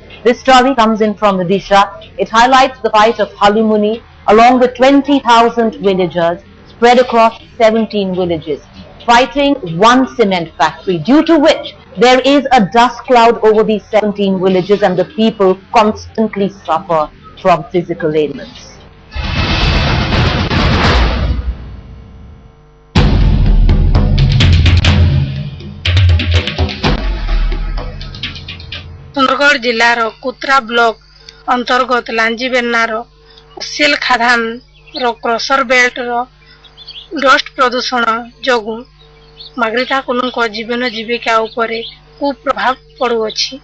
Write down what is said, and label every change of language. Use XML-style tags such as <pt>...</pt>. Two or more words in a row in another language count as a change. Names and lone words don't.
<en>This story comes in from Odisha. It highlights the fight of Halumuni along with 20,000 villagers spread across 17 villages, fighting one cement factory, due to which there is a dust cloud over these 17 villages and the people constantly suffer from physical ailments.</en> <or>ସୁନ୍ଦରଗଡ଼ ଜିଲ୍ଲାର କୁତ୍ରା ବ୍ଲକ ଅନ୍ତର୍ଗତ ଲାଞ୍ଜିବେନ୍ନାର ସେଲ ଖାଦାନ ର</or> <en>crusher belt</en> <or>ର ଡଷ୍ଟ ପ୍ରଦୂଷଣ ଯୋଗୁ ମାଗରିତା କୁନୁକୋ ଜୀବନ ଜୀବିକା ଉପରେ କୁପ୍ରଭାବ ପଡ଼ୁଅଛି।</or>